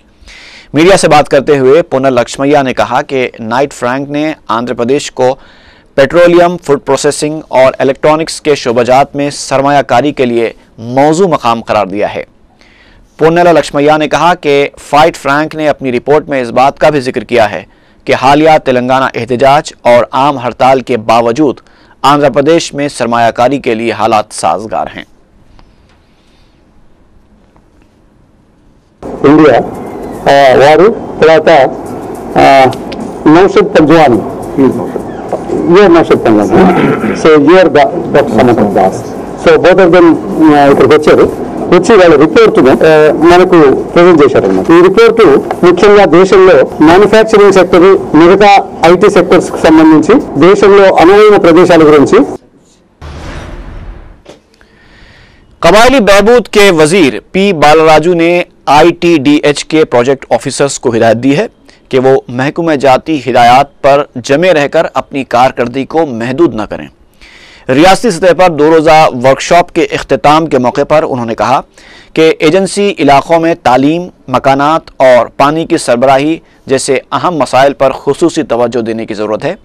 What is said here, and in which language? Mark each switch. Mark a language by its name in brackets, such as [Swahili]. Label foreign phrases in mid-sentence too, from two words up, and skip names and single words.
[Urdu] میڈیا سے بات کرتے ہوئے پونالا لکشمیا نے کہا کہ نائٹ فرینک نے آندھرا پردیش کو پیٹرولیم، [English] food processing [Urdu] اور الیکٹرانکس کے شعبہ جات میں سرمایہ کاری کے لیے موزوں مقام قرار دیا ہے۔ پونالا لکشمیا نے کہا کہ فائٹ فرینک نے اپنی رپورٹ میں اس بات کا بھی ذکر کیا ہے کہ حالیہ تلنگانہ احتجاج اور عام ہڑتال کے باوجود آندھرا پردیش میں سرمایہ کاری کے لیے حالات سازگار ہیں۔ [Telugu] ఇండియా వారు తర్వాత నౌషద్ పంజవాని నౌషద్ పంజవాని సో యూఆర్ డాక్టర్ దాస్ [English] so both of them [Telugu] ఇక్కడికి వచ్చారు, వచ్చి వాళ్ళ రిపోర్ట్ మనకు ప్రజెంట్ చేశారన్నమాట। ఈ రిపోర్టు ముఖ్యంగా దేశంలో [English] manufacturing sector [Telugu] మిగతా [English] IT sectors [Telugu] కు సంబంధించి దేశంలో అనువైన ప్రదేశాల గురించి। [Urdu] قبائلی بہبود کے وزیر پی بالاراجو نے آئی ٹی ڈی ایچ کے [English] project officers [Urdu] کو ہدایت دی ہے کہ وہ محکمہ جاتی ہدایات پر جمے رہ کر اپنی کارکردگی کو محدود نہ کریں۔ ریاستی سطح پر 2 روزہ ورکشاپ کے اختتام کے موقع پر انہوں نے کہا کہ ایجنسی علاقوں میں تعلیم، مکانات اور پانی کی سربراہی جیسے اہم مسائل پر خصوصی توجہ دینے کی ضرورت ہے۔